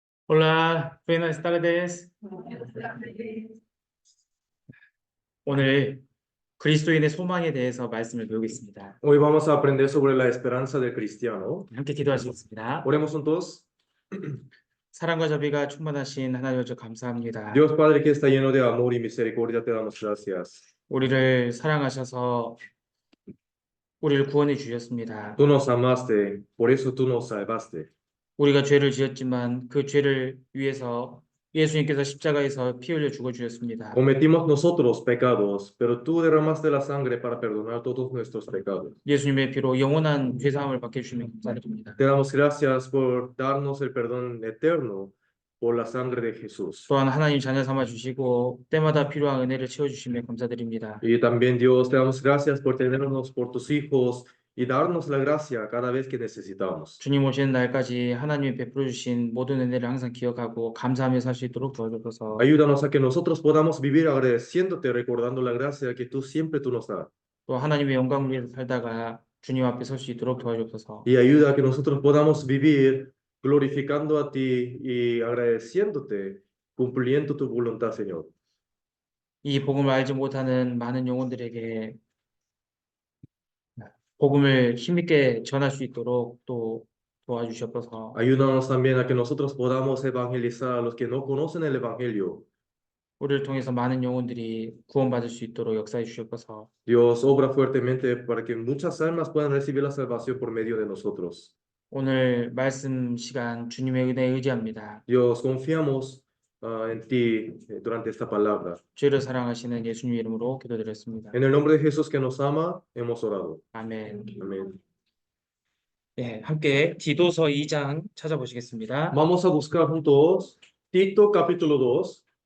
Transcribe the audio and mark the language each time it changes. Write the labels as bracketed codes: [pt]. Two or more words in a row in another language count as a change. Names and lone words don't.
[es] Hola, buenas tardes. [ko] 오늘 그리스도인의 소망에 대해서 말씀을 배우겠습니다. [es] Hoy vamos a aprender sobre la esperanza del cristiano. [ko] 함께 기도하시겠습니다. [es] Oremos juntos. [ko] 사랑과 자비가 충만하신 하나님 아버지 감사합니다. [es] Dios Padre que está lleno de amor y misericordia, te damos gracias. [ko] 우리를 사랑하셔서 우리를 구원해 주셨습니다. [es] Tú nos amaste, por eso tú nos salvaste. [ko] 우리가 죄를 지었지만 그 죄를 위해서 예수님께서 십자가에서 피 흘려 죽어 주셨습니다. [es] Cometimos nosotros pecados, pero tú derramaste la sangre para perdonar todos nuestros pecados. [ko] 예수님의 피로 영원한 죄 사함을 받게 해주시면 감사드립니다. [es] Te damos gracias por darnos el perdón eterno por la sangre de Jesús. [ko] 또한 하나님 자녀 삼아 주시고 때마다 필요한 은혜를 채워 주시며 감사드립니다. [es] Y también, Dios, te damos gracias por tenernos por tus hijos y darnos la gracia cada vez que necesitamos. [ko] 주님 오시는 날까지 하나님이 베풀어 주신 모든 은혜를 항상 기억하고 감사하며 살 수 있도록 도와주셔서 [es] Ayúdanos a que nosotros podamos vivir agradeciéndote, recordando la gracia que tú siempre tú nos das. [ko] 또 하나님의 영광을 위해서 살다가 주님 앞에 설 수 있도록 도와주셔서 [es] Y ayuda a que nosotros podamos vivir glorificando a ti y agradeciéndote, cumpliendo tu voluntad, Señor. [ko] 이 복음을 알지 못하는 많은 영혼들에게 복음을 힘있게 전할 수 있도록 또 도와주시옵소서. [es] Ayúdanos también a que nosotros podamos evangelizar a los que no conocen el Evangelio. [ko] 우리를 통해서 많은 영혼들이 구원받을 수 있도록 역사해 주시옵소서. [es] Dios obra fuertemente para que muchas almas puedan recibir la salvación por medio de nosotros. [ko] 오늘 말씀 시간 주님의 은혜에 의지합니다. [es] Dios, confiamos en ti durante esta palabra. [ko] 죄를 사랑하시는 예수님 이름으로 기도드렸습니다. [es] En el nombre de Jesús que nos ama, hemos orado. [ko] 아멘. [es] Amén. [ko] 네, 함께 디도서 2장 찾아보시겠습니다. [es] Vamos a buscar juntos Tito capítulo 2.